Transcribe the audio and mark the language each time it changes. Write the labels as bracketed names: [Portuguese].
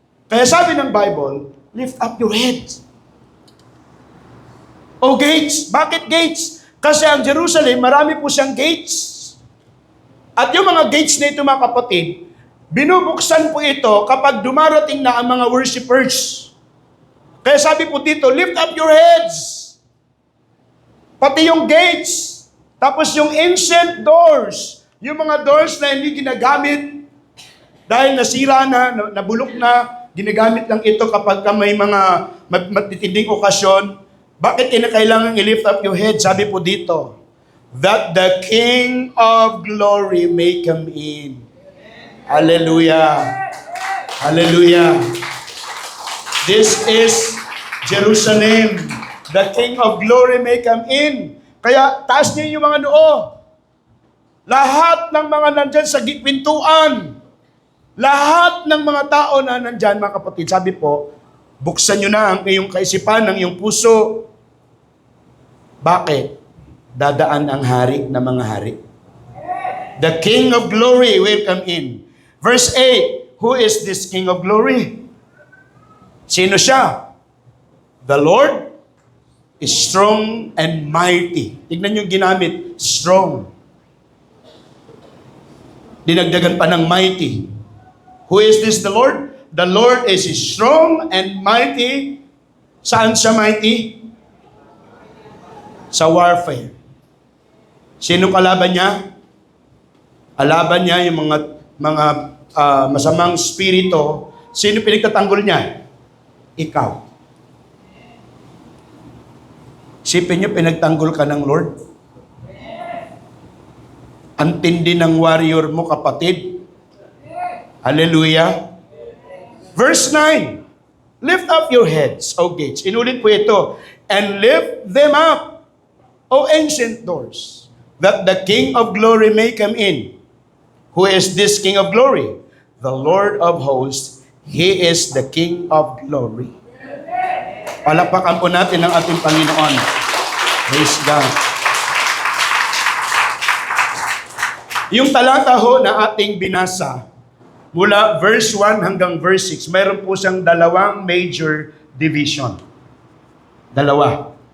[Filipino] Kaya sabi ng Bible, [English] lift up your heads. O gates. Bakit gates? [Filipino] Kasi ang Jerusalem, marami po siyang gates. At yung mga gates na ito, mga kapatid, binubuksan po ito kapag dumarating na ang mga worshipers. Kaya sabi po dito, [English] lift up your heads. [Filipino] Pati yung gates. Tapos yung ancient doors. Yung mga doors na hindi ginagamit dahil nasira na, nabulok na, ginagamit lang ito kapag may mga matitinding okasyon. Bakit kinakailangan i-lift up your head? Sabi po dito, [English] that the King of glory may come in. Hallelujah. Hallelujah. This is Jerusalem. The King of glory may come in. [Filipino] Kaya taas niyo yung mga noo. Lahat ng mga nandyan sa pintuan, lahat ng mga tao na nandyan, mga kapatid, sabi po, buksan nyo na ang iyong kaisipan, ang iyong puso. Bakit? Dadaan ang hari ng mga hari. [English] The King of glory will come in. Verse 8, who is this King of glory? [Filipino] Sino siya? [English] The Lord is strong and mighty. [Filipino] Tignan yung ginamit, strong. Dinagdagan pa ng [English] mighty. Who is this the Lord? The Lord is strong and mighty. [Filipino] Saan siya mighty? Sa warfare. Sino kalaban niya? Kalaban niya yung mga masamang spirito. Sino pinagtatanggol niya? Ikaw. Sipin niyo, pinagtanggol ka ng Lord. Ang tindi ng warrior mo, kapatid. [English] Hallelujah. Verse 9. Lift up your heads, O gates. [Filipino] Inulit po ito. [English] And lift them up, O ancient doors, that the King of glory may come in. Who is this King of glory? The Lord of hosts. He is the King of glory. [Filipino] Palakpakan po natin ang ating Panginoon. [English] Praise God. [Filipino] Yung talata ho na ating binasa, mula verse 1 hanggang verse 6, mayroon po siyang dalawang major division. Dalawa.